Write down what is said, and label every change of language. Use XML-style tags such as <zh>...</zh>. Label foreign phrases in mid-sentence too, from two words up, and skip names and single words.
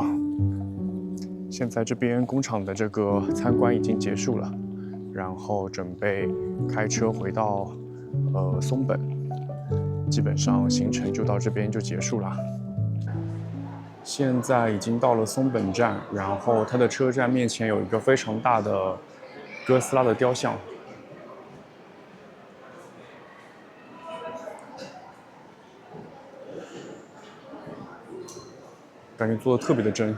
<zh>現在這邊工廠的這個參觀已經結束了，然後準備開車回到松本，基本上行程就到這邊就結束了。現在已經到了松本站，然後它的車站面前有一個非常大的哥斯拉的雕像。感覺做的特別的真。</zh>